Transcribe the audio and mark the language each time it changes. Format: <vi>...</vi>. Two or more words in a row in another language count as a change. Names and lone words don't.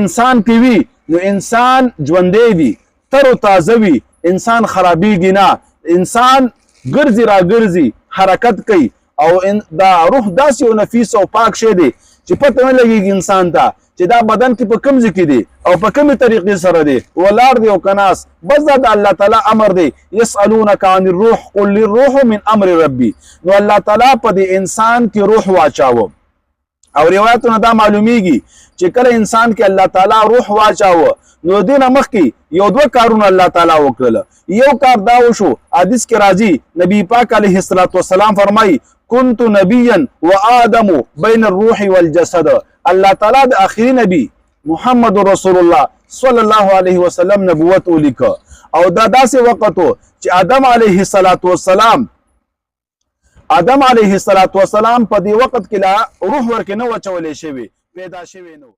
<ps>انسان کې وي نو انسان ژوندی وي تر و تازه وي انسان خرابېږي نه انسان ګرځي راګرځي حرکت کوي او دا روح داسې یو نفیس او پاک شی دی چې پته نه لګېږي انسان ته چې دا بدن کې په کوم ځای کې دی او په کومې طریقې سره دی ولاړ دی او کناس بس دا د الله تعالی امر دی</ps> <ar>یسألونک عن الروح قل للروح من امر ربي.</ar> <ps>نو الله تعالی په دې انسان کې روح واچاوه او روایتونه دا معلومیږي چې کله انسان کې الله تعالی روح واچاوه نو دې نه مخکې یو دوه کارونه الله تعالی وکړل. یو کار دا وشو حدیث کې راځي نبی پاک</ps> <ar>علیه السلام</ar> <ps>فرمایي</ps> <ar>كنت نبيا وآدم بين الروح والجسد.</ar> <ps>الله تعالی د اخري نبی محمد رسول الله</ps> <ar>صلی الله علیه وسلم</ar> <ps>نبوت ولیک او دا داسې وخت چې آدم</ps> <ar>علیه السلام</ar> <ps>په دې وخت کې لا روح ورکه نه وچولې شوی پیدا شوی نو</ps>